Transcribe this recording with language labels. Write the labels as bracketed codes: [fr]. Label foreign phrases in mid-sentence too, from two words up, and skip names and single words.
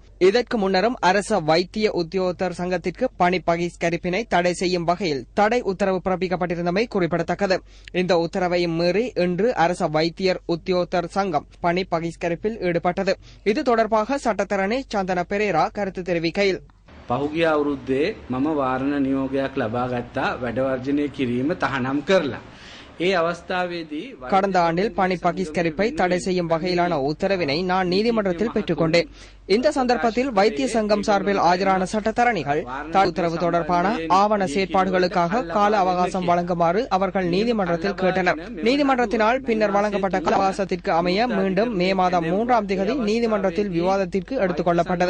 [ta] இதற்கு முன்னரும் அரச வைத்திய உத்தியோகத்தர் சங்கத்திற்கு பணி பகிஷ்கரிப்பினை தடை செய்யும் வகையில் தடை உத்தரவு பிறப்பிக்கப்பட்டிருந்தமை குறிப்பிடத்தக்கது. இந்த உத்தரவையும் மீறி இன்று அரச வைத்தியர் உத்தியோகத்தர் சங்கம் பணி பகிஷ்கரிப்பில் ஈடுபட்டது. இது தொடர்பாக சட்டத்தரணி சந்தன பெரேரா கருத்து தெரிவிக்கையில், [si] පහුගිය අවුරුද්දේ මම වාරණ නියෝගයක් ලබා ගත්තා වැඩ වර්ජනය කිරීම තහනම් කරලා. ඒ අවස්ථාවේදී [ta] கடந்த ஆண்டில் பணி பகிஷ்கரிப்பை தடை செய்யும் வகையிலான உத்தரவினை நான் நீதிமன்றத்தில் பெற்றுக் கொண்டேன். இந்த சந்தர்ப்பத்தில் வைத்திய சங்கம் சார்பில் ஆஜரான சட்டத்தரணிகள் உத்தரவு தொடர்பான ஆவண செயற்பாடுகளுக்காக கால அவகாசம் வழங்குமாறு அவர்கள் நீதிமன்றத்தில் கேட்டனர். நீதிமன்றத்தினால் பின்னர் வழங்கப்பட்ட கால அவகாசத்திற்கு அமைய மீண்டும் மே மாதம் 3ஆம் தேதி நீதிமன்றத்தில் விவாதத்திற்கு எடுத்துக் கொள்ளப்பட்டது.